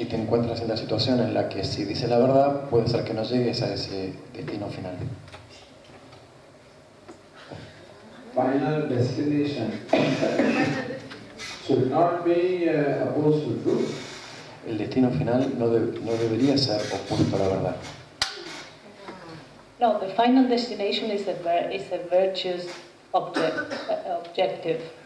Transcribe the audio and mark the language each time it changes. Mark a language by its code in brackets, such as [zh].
[es] Y te encuentras en la situación en la que si dices la verdad, puede ser que no llegues a ese destino final. [en] Final destination should not be opposed to truth. [es] El destino final no debería ser opuesto a la verdad. [en] No, the final destination is a virtuous objective.